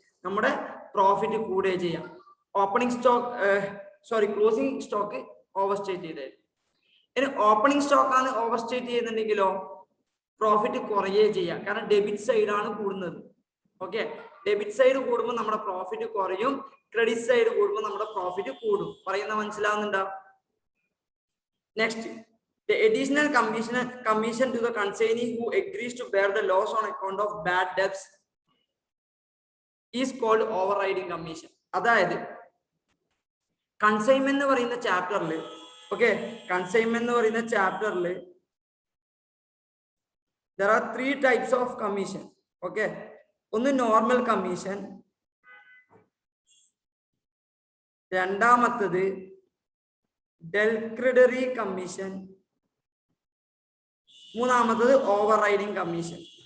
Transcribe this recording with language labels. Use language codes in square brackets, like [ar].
[ml] നമ്മുടെ പ്രോഫിറ്റ് കൂടുകയും ചെയ്യാം. Opening stock closing stock over state ചെയ്തത്. ഇനി ഓപ്പണിംഗ് സ്റ്റോക്ക് ആണ് ഓവർ സ്റ്റേറ്റ് ചെയ്യുന്നുണ്ടെങ്കിലോ പ്രോഫിറ്റ് കുറയുകയും ചെയ്യാം. കാരണം ഡെബിറ്റ് സൈഡാണ് കൂടുന്നത്. ഓക്കെ, ഡെബിറ്റ് സൈഡ് കൂടുമ്പോൾ നമ്മുടെ പ്രോഫിറ്റ് കുറയും, ക്രെഡിറ്റ് സൈഡ് കൂടുമ്പോൾ നമ്മുടെ പ്രോഫിറ്റ് കൂടും. പറയുന്ന മനസ്സിലാവുന്നുണ്ടോ? [en] Next, the additional commission to the consignee who agrees to bear the loss on account of bad debts is called overriding commission. [ml] അതായത് കൺസൈൻമെന്റ് എന്ന് പറയുന്ന ചാപ്റ്ററിൽ, ഓക്കെ, കൺസൈൻമെന്റ് എന്ന് പറയുന്ന ചാപ്റ്ററിൽ [en] there are 3 types of commission. [ml] Okay, ഒന്ന് normal commission, രണ്ടാമത്തത് ഡെൽക്രിഡറി commission, മൂന്നാമത്തത് ഓവർ റൈഡിങ് കമ്മീഷൻ.